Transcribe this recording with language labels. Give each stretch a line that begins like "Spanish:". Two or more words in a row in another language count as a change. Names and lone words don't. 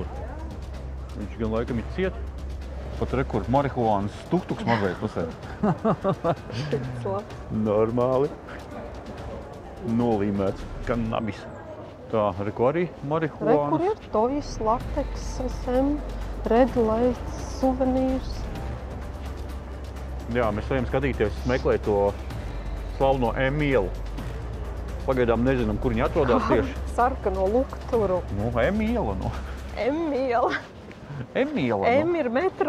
Latvian: Viņš gan laikam ir ciet. Pat rekur marihuānas tuktuks mazais pasēd. Normāli. Nolīmēts kanabis. Tā, reku arī marihuānas. Rekur ir tojas, lateks,
English: SM, red light,
Latvian: suvenīrs. Jā, mēs vajam skatīties, meklēt to slavno M-ielu. Pagaidām nezinām, kur viņi atrodās tieši. Sarkano lukturu. Nu, M-iela, nu. M-iela. M-iela, nu. M ir metro.